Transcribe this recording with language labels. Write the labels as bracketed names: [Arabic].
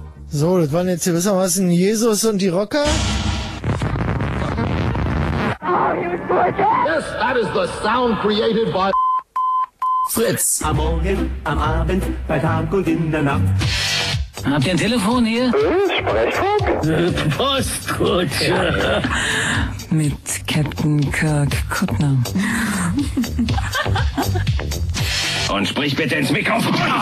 [German] So, das waren jetzt gewissermaßen Jesus und die Rocker. [English] Are you gorgeous? Yes, that is the sound created by Fritz. [German] Am Morgen, am Abend, bei Tag und in der Nacht. Habt ihr ein Telefon hier? Sprechfunk? Postkutsche. Ja. Mit Captain Kirk Kuttner. Und sprich bitte ins Mikrofon.